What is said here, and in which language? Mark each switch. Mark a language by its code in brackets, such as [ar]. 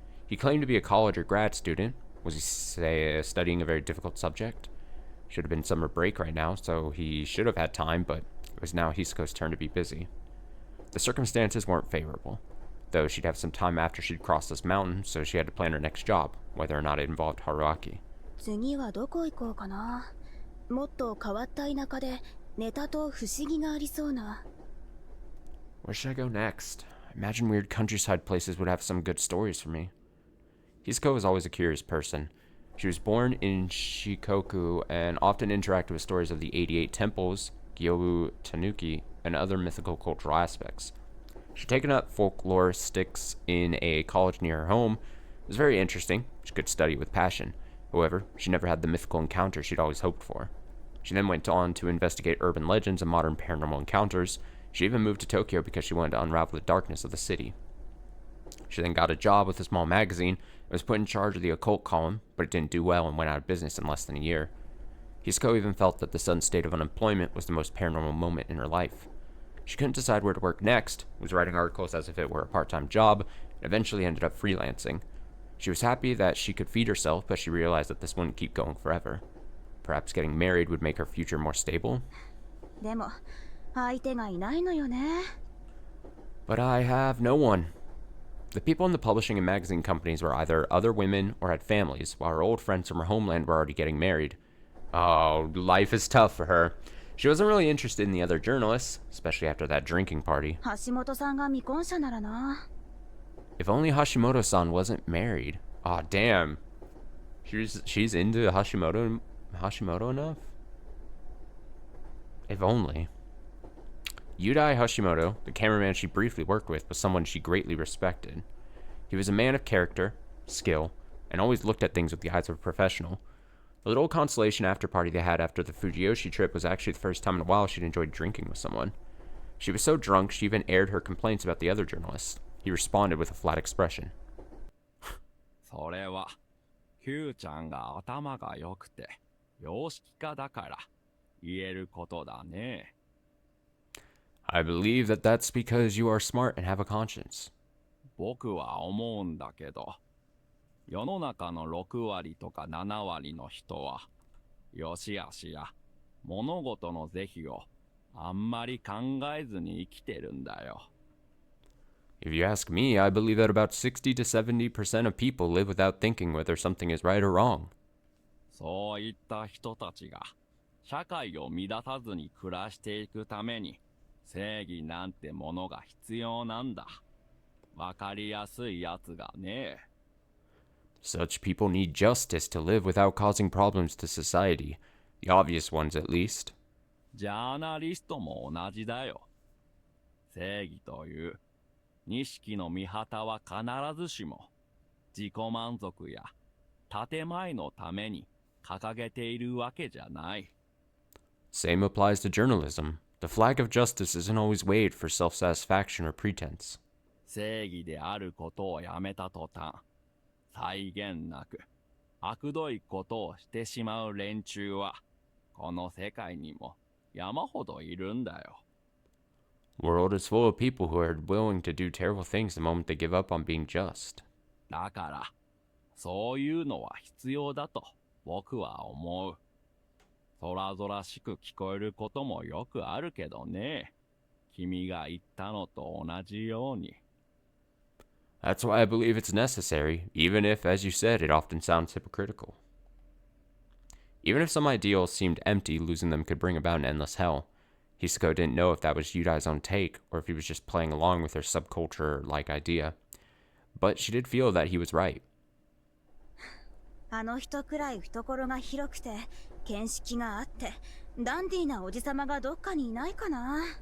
[en] He claimed to be a college or grad student. Was he, studying a very difficult subject? Should have been summer break right now, so he should have had time, but it was now Hisako's turn to be busy. The circumstances weren't favorable, though she'd have some time after she'd crossed this mountain, so she had to plan her next job, whether or not it involved Haruaki. [ja] 次はどこ行こうかな。もっと変わった田舎でネタと不思議がありそうな。 [en] Where should I go next? I imagine weird countryside places would have some good stories for me. Hisako was always a curious person. She was born in Shikoku and often interacted with stories of the 88 temples, Gyobu Tanuki, and other mythical cultural aspects. She'd taken up folkloristics in a college near her home. It was very interesting. She could study with passion. However, she never had the mythical encounter she'd always hoped for. She then went on to investigate urban legends and modern paranormal encounters. She even moved to Tokyo because she wanted to unravel the darkness of the city. She then got a job with a small magazine and was put in charge of the occult column, but it didn't do well and went out of business in less than a year. Hisako even felt that the sudden state of unemployment was the most paranormal moment in her life. She couldn't decide where to work next, was writing articles as if it were a part-time job, and eventually ended up freelancing. She was happy that she could feed herself, but she realized that this wouldn't keep going forever. Perhaps getting married would make her future more stable. [ja] でも相手がいないのよね。 [en] But I have no one. The people in the publishing and magazine companies were either other women or had families, while her old friends from her homeland were already getting married. Oh, life is tough for her. She wasn't really interested in the other journalists, especially after that drinking party. [ja] 橋本さんが未婚者ならな。 [en] If only Hashimoto-san wasn't married. Aw, damn. She's into Hashimoto enough? If only. Yudai Hashimoto, the cameraman she briefly worked with, was someone she greatly respected. He was a man of character, skill, and always looked at things with the eyes of a professional. The little consolation after party they had after the Fujiyoshi trip was actually the first time in a while she'd enjoyed drinking with someone. She was so drunk she even aired her complaints about the other journalists. He responded with a flat expression. [ja] それは、Q ちゃんが頭が良くて、容識家だから言えることだね。 [en] I believe that that's because you are smart and have a conscience. [ja] 僕は思うんだけど、世の中の6割とか7割の人は、良し悪しや物事の是非をあんまり考えずに生きてるんだよ。 [en] If you ask me, I believe that about 60 to 70% of people live without thinking whether something is right or wrong. [ja] そういった人たちが社会を乱さずに暮らしていくために正義なんてものが必要なんだ。わかりやすいやつがね。 [en] Such people need justice to live without causing problems to society. The obvious ones, at least. [ja] ジャーナリストも同じだよ。正義という錦の御旗は必ずしも自己満足や建前のために掲げているわけじゃない。 [en] Same applies to journalism. The flag of justice isn't always waved for self-satisfaction or pretense. [ja] 正義であることをやめた途端、際限なく悪どいことをしてしまう連中はこの世界にも山ほどいるんだよ。 [en] World is full of people who are willing to do terrible things the moment they give up on being just. [ja] だからそういうのは必要だと僕は思う。空々しく聞こえることもよくあるけどね。君が言ったのと同じように。 [en] That's why I believe it's necessary, even if, as you said, it often sounds hypocritical. Even if some ideals seemed empty, losing them could bring about an endless hell. Hisako didn't know if that was Yudai's own take, or if he was just playing along with her subculture-like idea. But she did feel that he was right. [ja] あの人くらい懐が広くて見識があってダンディーなおじさまがどっかにいないかな。